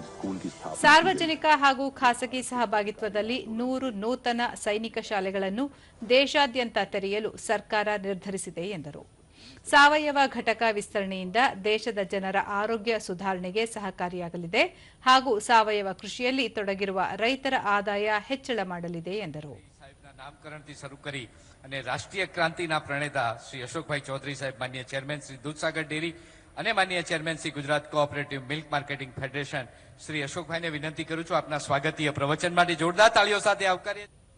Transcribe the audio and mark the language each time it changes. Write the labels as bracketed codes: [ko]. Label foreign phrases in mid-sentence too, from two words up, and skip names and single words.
[kn] ಸಾರ್ವಜನಿಕ ಹಾಗೂ ಖಾಸಗಿ ಸಹಭಾಗಿತ್ವದಲ್ಲಿ 100 ನೂತನ ಸೈನಿಕ ಶಾಲೆಗಳನ್ನು ದೇಶಾದ್ಯಂತ ತೆರೆಯಲು ಸರ್ಕಾರ ನಿರ್ಧರಿಸಿದೆ ಎಂದರು. ಸಾವಯವ ಘಟಕ ವಿಸ್ತರಣೆಯಿಂದ ದೇಶದ ಜನರ ಆರೋಗ್ಯ ಸುಧಾರಣೆಗೆ ಸಹಕಾರಿಯಾಗಲಿದೆ ಹಾಗೂ ಸಾವಯವ ಕೃಷಿಯಲ್ಲಿ ತೊಡಗಿರುವ ರೈತರ ಆದಾಯ ಹೆಚ್ಚಳ ಮಾಡಲಿದೆ ಎಂದರು. [gu] નામકરણથી શરૂ કરી અને રાષ્ટ્રીય ક્રાંતિના પ્રણેતા શ્રી અશોકભાઈ ચૌધરી સાહેબ, માનનીય ચેરમેન શ્રી દૂધસાગર ડેરી અને માનનીય ચેરમેન શ્રી ગુજરાત કોઓપરેટિવ મિલ્ક માર્કેટિંગ ફેડરેશન શ્રી અશોકભાઈને વિનંતી કરું છું આપના સ્વાગતીય પ્રવચન માટે જોરદાર તાળીઓ સાથે આવકારીએ.